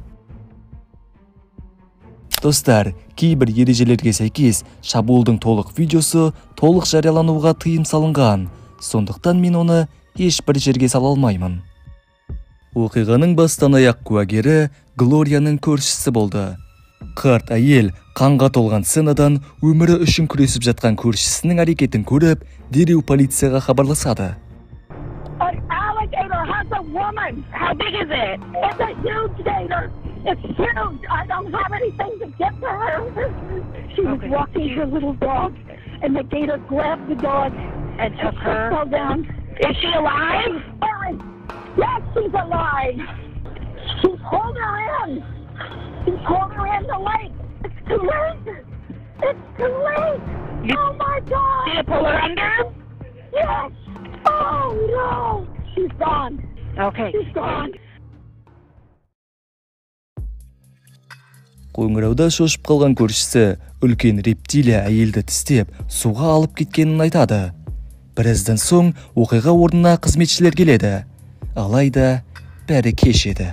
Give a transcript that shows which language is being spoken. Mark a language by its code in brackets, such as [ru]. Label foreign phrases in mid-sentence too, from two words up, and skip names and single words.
[kk] Достар, кейбір ережелерге сәйкес шабуылдың толық видеосы толық жариялануға тыйым салынған, сондықтан мен оны ешбір жерге сала алмаймын. Оқиғаның бастан аяқ куәгері Глорияның көршісі болды. Қарт әйел қанға толған сценадан өмірі үшін күресіп жатқан көршісінің әрекетін көріп, дереу полицияға хабарласады. [en] How big is it? It's a huge gator. It's huge. I don't have anything to get to her. She was walking her little dog, and the gator grabbed the dog and took her. Fell down. Is she alive? Yes, she's alive. She's pulled her in. She's pulled her in the lake. It's too late. It's too late. Oh my God! Did you pull her under? Yes. Oh no! She's gone. Okay. She's gone. [kk] Қоңырауда шошып қалған көршісі үлкен рептилия әйелді тістеп суға алып кеткенін айтады. Біраздан соң оқиға орнына қызметшілер келеді. Алайда бәрі кеш еді.